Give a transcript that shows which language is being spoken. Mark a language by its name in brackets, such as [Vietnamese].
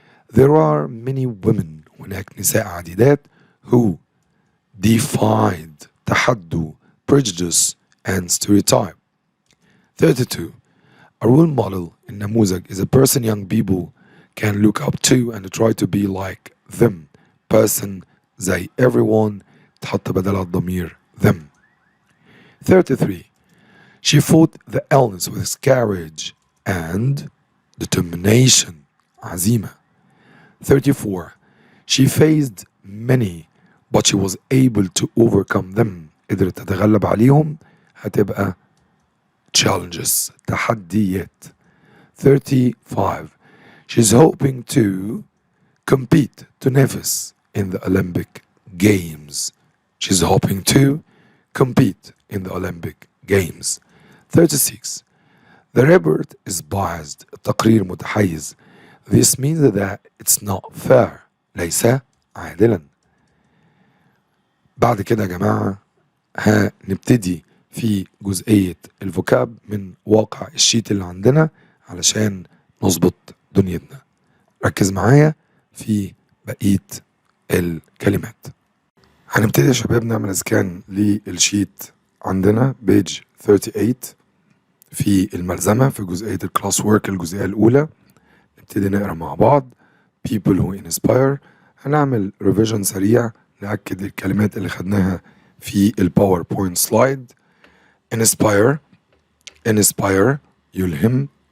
[English] There are many women [Arabic] هناك نساء عديدات [English] who defied تحدوا prejudice and stereotype. 32. A role model النموذج is a person young people can look up to and try to be like them. [Arabic] Person زي everyone تحط بدلها الضمير them. [English] 33. She fought the illness with courage and determination عزيمة. 34. She faced many but she was able to overcome them. [Arabic] قدرت تتغلب عليهم. هتبقى challenges تحديات. [English] 35. She's hoping to compete تنافس in the Olympic Games. She's hoping to compete in the Olympic Games. 36. The report is biased. [Arabic] التقرير متحيز. [English] This means that it's not fair. [Arabic] ليس عادلا. بعد كده يا جماعة هنبتدي في جزئية الفوكاب من واقع الشيت اللي عندنا علشان نظبط دنيتنا. ركز معايا في بقية الكلمات. هنبتدي يا شباب نعمل سكان للشيت عندنا بيج 38 في الملزمة في جزئية الكلاس وورك الجزئية الأولى. نبتدي نقرأ مع بعض [English] people who inspire. [Arabic] هنعمل ريفيجن سريع نأكد الكلمات اللي خدناها في الباوربوينت سلايد. [English] inspire يلهم.